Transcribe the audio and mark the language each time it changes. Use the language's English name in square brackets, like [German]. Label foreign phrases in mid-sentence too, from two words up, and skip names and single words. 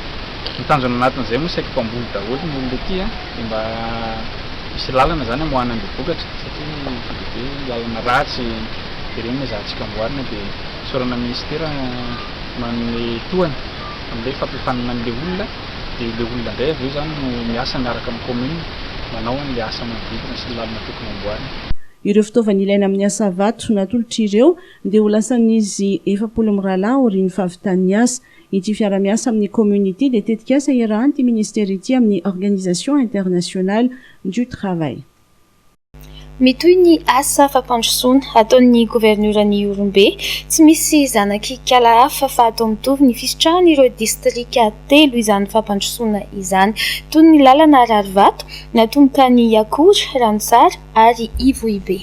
[Malagasy] Ny tanjona anatin'izay moa saika mpamboly daholo ny olona ety dia mba misy lalana zany amoahana ny vokatra satria lalana ratsy dia ireny zahantsika amboarina dia sorana ministera manome tohany amin'ilay fampiofanana an'ilay olona dia ilay olona indray avy eo zany no miasa miaraka amin'ny commune manao an'ilay asa manodidina sy lalana tokony amboarina. Ireo fitaovana ilaina amin'ny asa vato natolotra ireo dia ho lasan'izy 700 mirala aorian'ny fahavitany asa. Ity fiara-miasa amin'ny communauté dia tetika asa iarahan'ity ministera ity amin'ny organisation internationale du travail. Mitoy ny asa fampandrosoana ataon'ny governoran'ny Orombe tsy misy zanak'ikala hafa fa atao mitovy ny fisitrahan'ireo distrika telo izany fampandrosoana izany toy ny lalana rarivato natomboka ny Akora, Ranosara ary Ivohibe.